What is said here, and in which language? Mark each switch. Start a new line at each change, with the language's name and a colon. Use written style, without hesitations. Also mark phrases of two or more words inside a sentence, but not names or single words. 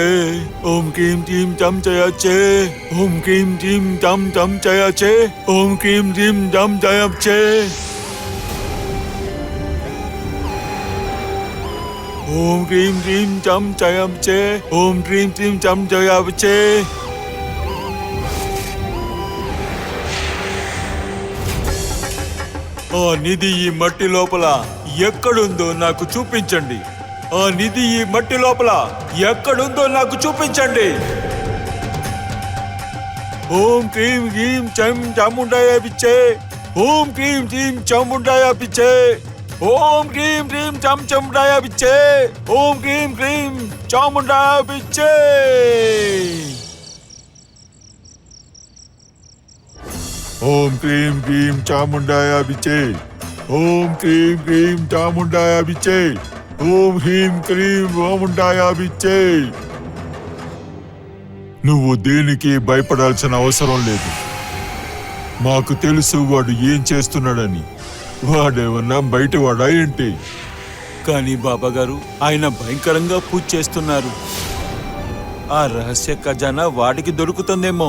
Sanskrit: ओम क्रीं जीं जम जय छे। ओम क्रीं जीं जम जम जय छे। ओम क्रीं जीं जम जय छे। ओम क्रीं क्रीं जम जयम चे। ओम क्रीं क्रीं जम जयम चे।
Telugu: ఆ నిధి ఈ మట్టి లోపల ఎక్కడుందో నాకు చూపించండి. ఆ నిధి ఈ మట్టి లోపల ఎక్కడుందో నాకు చూపించండి.
Sanskrit: ఓం క్రీం క్రీం చం చాముండాయ పిచ్చే. ఓం క్రీం క్రీం చాముండాయ పిచ్చే. ओम क्रीं क्रीं चम चामुंडाया पिच्चे। ओम क्रीं क्रीं चामुंडाया पिच्चे। ओम क्रीं क्रीं चामुंडाया पिच्चे। ओम क्रीं क्रीं चामुंडाया पिच्चे। ओम ह्रीं क्रीं चामुंडाया पिच्चे।
Telugu: నువ్వు దేనికి భయపడాల్సిన అవసరం లేదు. మాకు తెలుసు వాడు ఏం చేస్తున్నాడని. వాడేమన్నా బయటవాడా ఏంటి? కానీ బాబాగారు, ఆయన భయంకరంగా పూజ చేస్తున్నారు. ఆ రహస్య ఖజానా వాడికి దొరుకుతుందేమో.